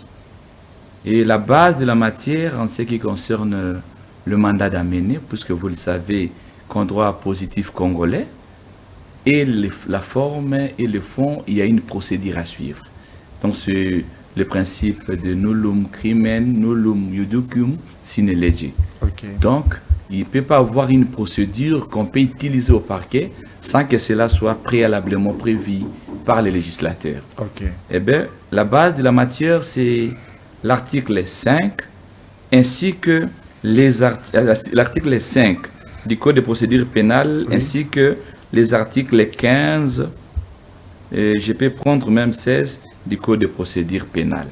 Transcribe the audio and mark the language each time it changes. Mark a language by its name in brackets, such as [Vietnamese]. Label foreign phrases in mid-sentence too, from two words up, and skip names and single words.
[French] Et la base de la matière en ce qui concerne le mandat d'amener, puisque vous le savez qu'en droit positif congolais, et la forme et le fond, il y a une procédure à suivre. Donc c'est le principe de [Latin] nullum crimen, nullum iudicium sine lege. [French] Okay. Donc, il ne peut pas avoir une procédure qu'on peut utiliser au parquet sans que cela soit préalablement prévu par les législateurs. Okay. Eh bien, la base de la matière, c'est l'article 5, ainsi que l'article 5 du Code de procédure pénale, oui, ainsi que les articles 15, et je peux prendre même 16 du Code de procédure pénale.